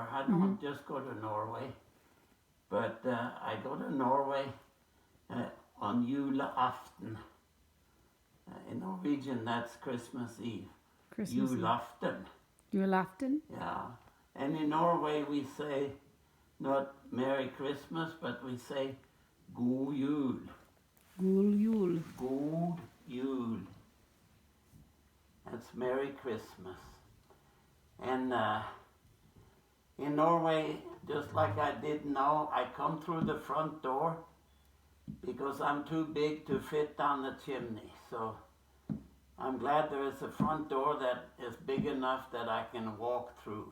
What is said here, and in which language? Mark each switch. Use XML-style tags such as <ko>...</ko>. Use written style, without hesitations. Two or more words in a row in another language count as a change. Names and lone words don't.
<en>I don't just go to Norway, but I go to Norway on julaften. In Norwegian, that's Christmas Eve. Christmas Eve. Julaften. Julaften? Yeah. And in Norway we say not Merry Christmas, but we say</en> <no>God jul. God jul. God jul.</no> <en>That's Merry Christmas. And in Norway, just like I did now, I come through the front door because I'm too big to fit down the chimney. So I'm glad there is a front door that is big enough that I can walk through.</en>